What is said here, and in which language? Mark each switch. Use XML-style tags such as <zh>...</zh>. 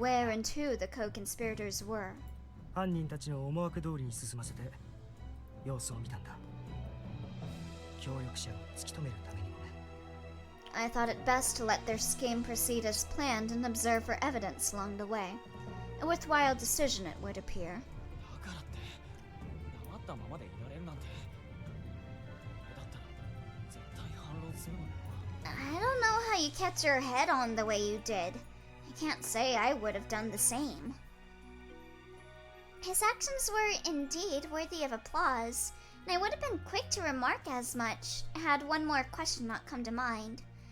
<en>where and who the co-conspirators were.</en> <ja>犯人たちの思惑通りに進ませて様子を見たんだ。協力者を突き止めるためにもね。</ja> <en>I thought it best to let their scheme proceed as planned and observe for evidence along the way. A worthwhile decision, it would appear.</en> <ja>だからって黙ったままでいられるなんて俺だったら絶対反論するのに</ja> <en>I don't know how you kept your head on the way you did. I can't say I would have done the same. His actions were indeed worthy of applause, and I would have been quick to remark as much had one more question not come to mind.</en>